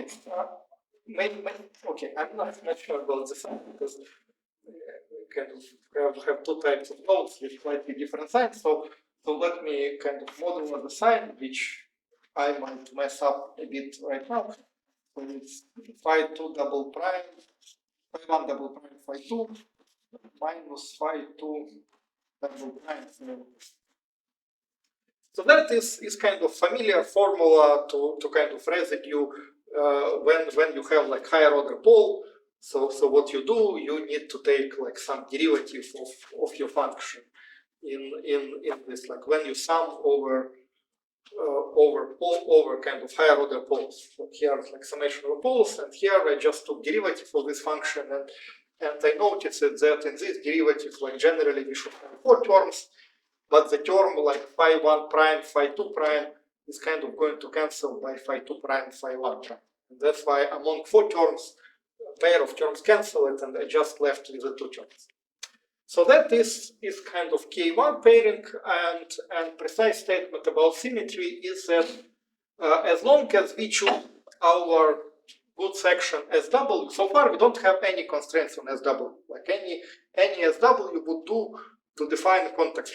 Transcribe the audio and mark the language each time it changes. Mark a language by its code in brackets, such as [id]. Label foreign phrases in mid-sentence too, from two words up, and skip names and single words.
[en] Maybe okay. I'm not sure about the sign because kind of have two types of nodes with slightly different signs. So let me kind of model the sign, which I might mess up a bit right now. So it's phi2 double prime, phi1 double prime phi2 minus phi2 double prime. So that is kind of familiar formula to kind of residue when you have like higher order pole. So what you do, you need to take like some derivative of your function in this, like when you sum over kind of higher order poles. So here it's like summation of poles, and here I just took derivative of this function, and I noticed that in this derivative, like generally we should have 4 terms, but the term like phi1 prime, phi2 prime is kind of going to cancel by phi2 prime, phi1 prime. And that's why among 4 terms, a pair of terms cancel it, and I just left with the 2 terms. So that is kind of K1 pairing, and precise statement about symmetry is that as long as we choose our good section SW, so far we don't have any constraints on SW, like any SW would do to define a context.